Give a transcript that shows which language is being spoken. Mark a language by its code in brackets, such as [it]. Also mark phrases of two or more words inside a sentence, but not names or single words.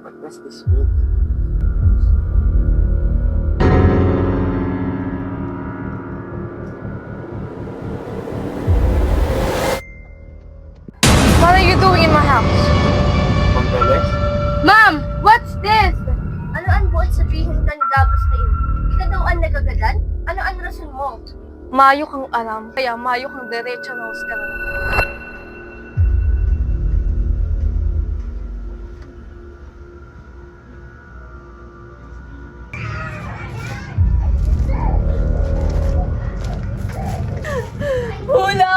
[en] does this mean? What are you doing in my house? Ma'am Teles? Ma'am, what's this? [bik] Ano ang buot sabihin ka ni Gabos na yun? Ika daw ang nagagadan? Ano ang rason mo? Mayo kang alam, kaya mayo kang derecha na ka na. Hula!